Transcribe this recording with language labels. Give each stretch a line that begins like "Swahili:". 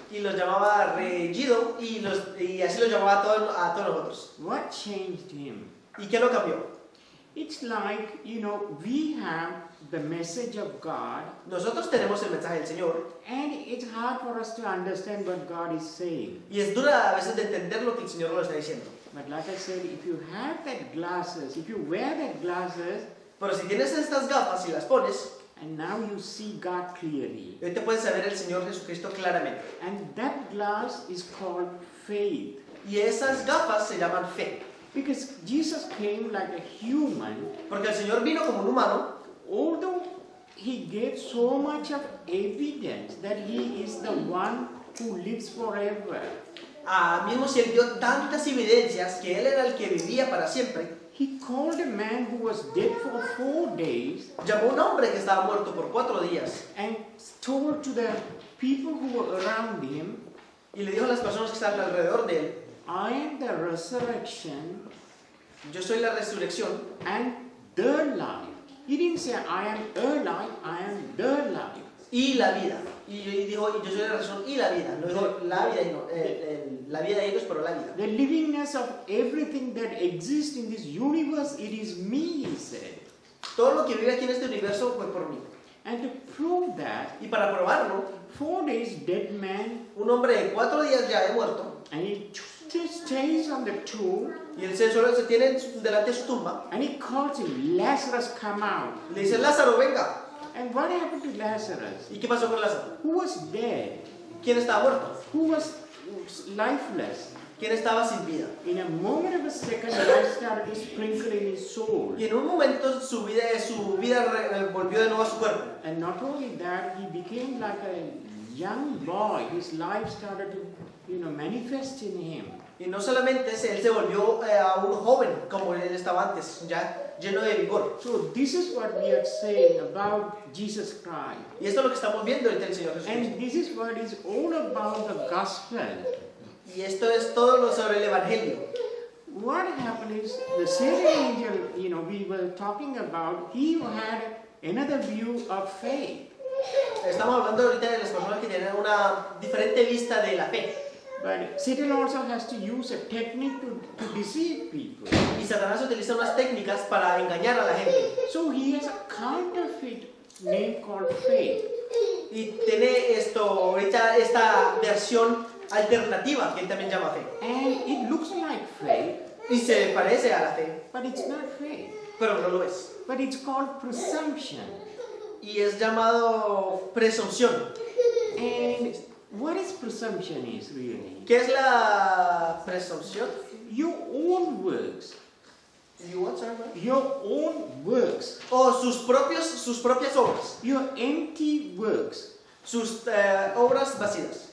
Spanish: Y los llamaba Regido y así los llamaba a todos nosotros.
English: What changed him?
Spanish: ¿Y qué lo cambió?
English: It's like, we have the message of God,
Spanish: Nosotros tenemos el mensaje del Señor
English: and it's hard for us to understand what God is saying.
Spanish: y es dura a veces de entender lo que el Señor nos está diciendo.
English: But like I said, if you have that glasses, if you wear that glasses,
Spanish: Pero si tienes estas gafas y las pones,
English: and now you see God clearly,
Spanish: hoy te puedes saber el Señor Jesucristo claramente.
English: and that glass is called faith.
Spanish: Y esas gafas se llaman fe.
English: Because Jesus came like a human,
Spanish: Porque el Señor vino como un humano,
English: although he gave so much of evidence that he is the one who lives forever.
Spanish: mismo si Él dio tantas evidencias que Él era el que vivía para siempre,
English: He called a man who was dead for 4 days
Spanish: llamó a un hombre que estaba muerto por 4 días
English: and told to the people who were around him,
Spanish: y le dijo a las personas que estaban alrededor de Él,
English: I am the resurrection
Spanish: yo soy la resurrección
English: and the life. He didn't say, I am a life, I am the life.
Spanish: y la vida. Y dijo, yo soy la resurrección y la vida. No dijo la vida, y no, la vida de ellos, pero la vida.
English: The livingness of everything that exists in this universe, it is me, he said.
Spanish: Todo lo que vive aquí en este universo fue por mí.
English: And to prove that,
Spanish: Y para probarlo,
English: 4 days dead man,
Spanish: un hombre de 4 días ya de muerto,
English: and he just stays on the tomb,
Spanish: y él solo se tiene delante de su tumba,
English: and he calls him, Lazarus, come out.
Spanish: le dice, Lázaro, venga.
English: And what happened to Lazarus?
Spanish: ¿Y qué pasó con Lázaro?
English: Who was dead?
Spanish: ¿Quién estaba muerto?
English: Who was lifeless?
Spanish: ¿Quién estaba sin vida?
English: In a moment of a second, life started sprinkling his soul.
Spanish: Y en un momento su vida volvió de nuevo a su cuerpo.
English: And not only that, he became like a young boy. His life started to, manifest in him.
Spanish: Y no solamente él se volvió a un joven como él estaba antes, ya lleno de vigor.
English: So this is what we are saying about Jesus Christ.
Spanish: Y esto es lo que estamos viendo ahorita el Señor
English: And
Spanish: Jesucristo.
English: this is what is all about the gospel.
Spanish: Y esto es todo lo sobre el Evangelio.
English: What happened is the same angel, we were talking about, he had another view of faith.
Spanish: Estamos hablando ahorita de las personas que tienen una diferente vista de la fe.
English: But Satan also has to use a technique to deceive people.
Spanish: Y Satanás utiliza unas técnicas para engañar a la gente.
English: So he has a counterfeit name called faith.
Spanish: Y tiene ahorita esta versión alternativa que él también llama fe.
English: And it looks like faith,
Spanish: Y se parece a la fe,
English: but it's not faith.
Spanish: pero no lo es.
English: But it's called presumption.
Spanish: Y es llamado presunción.
English: And what is presumption is really?
Spanish: ¿Qué es la presunción?
English: Your own works. Your own works.
Spanish: O sus propias obras.
English: Your empty works.
Spanish: Sus obras vacías.